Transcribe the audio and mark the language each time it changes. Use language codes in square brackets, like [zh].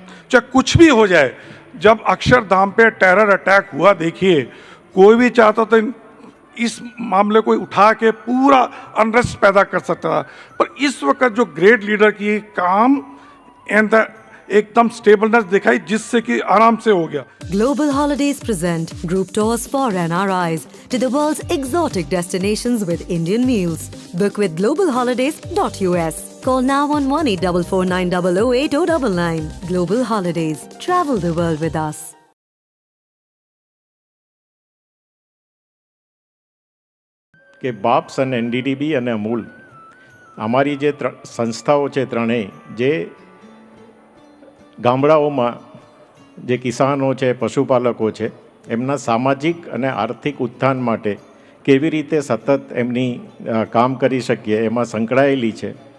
[hi] चाहे कुछ भी हो जाए, जब अक्षरधाम पे टेरर अटैक हुआ, देखिए कोई भी चाहता था इस मामले को उठा के पूरा अनरेस्ट पैदा कर सकता था, पर इस वक्त जो ग्रेट लीडर की काम एंड द एकदम स्टेबलनेस दिखाई, जिससे कि आराम से हो गया. [en] Global Holidays present group tours for NRIs to the world's exotic destinations with Indian meals. Book with globalholidays.us. Call now on 1844900899. Global Holidays. Travel the world with us. [gu] કે બાપ્સ અને NDDB અને અમૂલ અમારી જે સંસ્થાઓ છે ત્રણેય, જે ગામડાઓમાં જે કિસાનો છે, પશુપાલકો છે, એમના સામાજિક અને આર્થિક ઉત્થાન માટે કેવી રીતે સતત એમની કામ કરી શકીએ એમાં સંકળાયેલી છે.